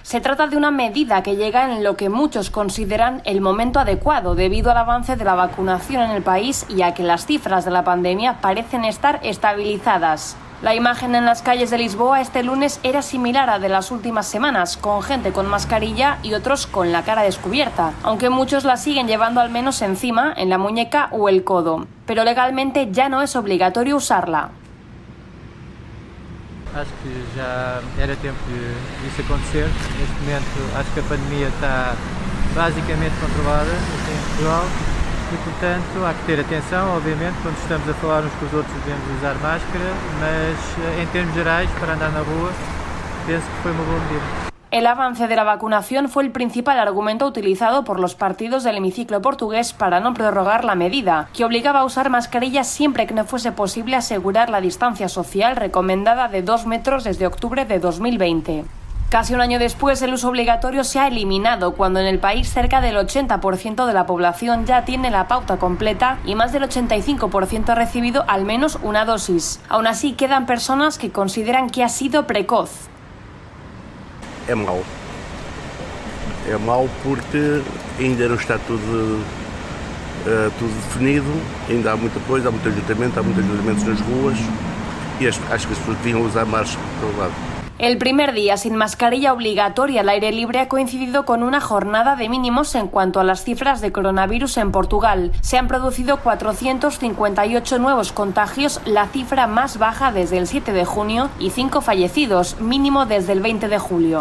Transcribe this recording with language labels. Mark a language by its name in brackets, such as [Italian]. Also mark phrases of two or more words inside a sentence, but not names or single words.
[Spanish] Se trata de una medida que llega en lo que muchos consideran el momento adecuado debido al avance de la vacunación en el país y a que las cifras de la pandemia parecen estar estabilizadas. La imagen en las calles de Lisboa este lunes era similar a de las últimas semanas, con gente con mascarilla y otros con la cara descubierta, aunque muchos la siguen llevando al menos encima, en la muñeca o el codo. Pero legalmente ya no es obligatorio usarla. [Portuguese] Acho que já era tempo disso acontecer. Neste momento acho que a pandemia está basicamente controlada aqui em Portugal e, portanto, há que ter atenção, obviamente, quando estamos a falar uns com os outros devemos usar máscara, mas em termos gerais, para andar na rua, penso que foi uma boa medida. [Spanish] El avance de la vacunación fue el principal argumento utilizado por los partidos del hemiciclo portugués para no prorrogar la medida, que obligaba a usar mascarillas siempre que no fuese posible asegurar la distancia social recomendada de 2 metros desde octubre de 2020. Casi un año después, el uso obligatorio se ha eliminado cuando en el país cerca del 80% de la población ya tiene la pauta completa y más del 85% ha recibido al menos una dosis. Aún así, quedan personas que consideran que ha sido precoz. [Portuguese] É mau. É mau porque ainda não está tudo definido, ainda há muita coisa, há muito ajuntamento, há muitos ajustamentos nas ruas e acho que as pessoas deviam usar mais para o lado. [Spanish] El primer día sin mascarilla obligatoria al aire libre ha coincidido con una jornada de mínimos en cuanto a las cifras de coronavirus en Portugal. Se han producido 458 nuevos contagios, la cifra más baja desde el 7 de junio, y 5 fallecidos, mínimo desde el 20 de julio.